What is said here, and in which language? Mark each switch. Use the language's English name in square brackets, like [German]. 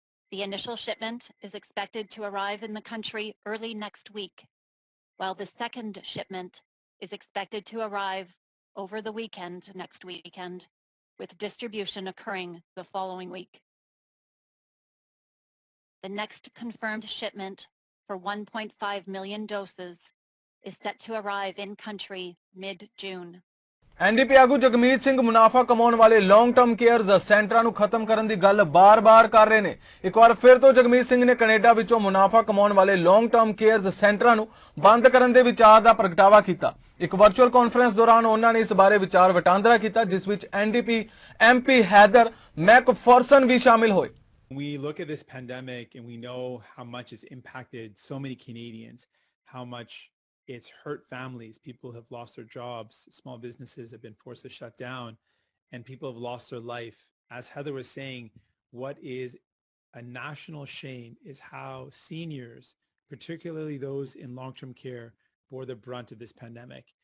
[English] The initial shipment is expected to arrive in the country early next week, while the second shipment is expected to arrive over the weekend, next weekend, with distribution occurring the following week. The next confirmed shipment for 1.5 million doses is set to arrive in country mid-June. [Punjabi] NDP ਆਗੂ ਜਗਮੀਤ ਸਿੰਘ ਮੁਨਾਫਾ ਕਮਾਉਣ ਵਾਲੇ long term cares ਸੈਂਟਰਾਂ ਨੂੰ ਖਤਮ ਕਰਨ ਦੀ ਗੱਲ ਬਾਰ-ਬਾਰ ਕਰ ਰਹੇ ਨੇ। ਇੱਕ ਵਾਰ ਫਿਰ ਤੋਂ ਜਗਮੀਤ ਸਿੰਘ ਨੇ ਕੈਨੇਡਾ ਵਿੱਚੋਂ ਮੁਨਾਫਾ ਕਮਾਉਣ ਵਾਲੇ ਲੌਂਗ ਟਰਮ ਕੇਅਰਜ਼ ਸੈਂਟਰਾਂ ਨੂੰ ਬੰਦ ਕਰਨ ਦੇ ਵਿਚਾਰ ਦਾ ਪ੍ਰਗਟਾਵਾ ਕੀਤਾ। ਇੱਕ ਵਰਚੁਅਲ ਕਾਨਫਰੰਸ ਦੌਰਾਨ ਉਹਨਾਂ ਨੇ ਇਸ ਬਾਰੇ ਵਿਚਾਰ ਵਟਾਂਦਰਾ ਕੀਤਾ, ਜਿਸ ਵਿੱਚ ਐਨਡੀਪੀ ਐਮਪੀ ਹੈਦਰ ਮੈਕਫਰਸਨ ਵੀ ਸ਼ਾਮਿਲ ਹੋਏ। [English] We look at this pandemic and we know how much it's impacted so many Canadians, how much it's hurt families. People have lost their jobs, small businesses have been forced to shut down, and people have lost their life. As Heather was saying, what is a national shame is how seniors, particularly those in long-term care, bore the brunt of this pandemic.